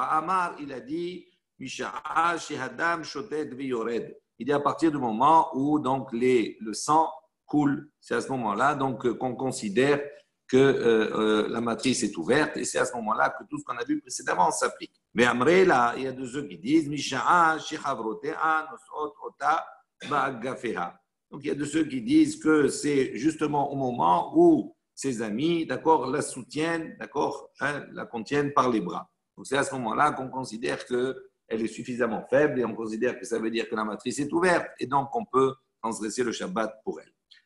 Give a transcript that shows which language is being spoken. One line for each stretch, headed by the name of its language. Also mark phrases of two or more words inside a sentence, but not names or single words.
Hebrew: Amar,
French: il a dit
Hebrew: משעה שהדם שותת ויורד.
French: Il dit à partir du moment où donc le sang coule, c'est à ce moment-là donc qu'on considère que la matrice est ouverte et c'est à ce moment-là que tout ce qu'on a vu précédemment s'applique. Mais après là, il y a de ceux qui disent
Hebrew: משעה שחברותיה נושאות אותה באגפיה.
French: Donc il y a de ceux qui disent que c'est justement au moment où ses amis, d'accord, la soutiennent, d'accord, la contiennent par les bras. Donc c'est à ce moment-là qu'on considère que elle est suffisamment faible et on considère que ça veut dire que la matrice est ouverte et donc on peut transgresser le Shabbat pour elle.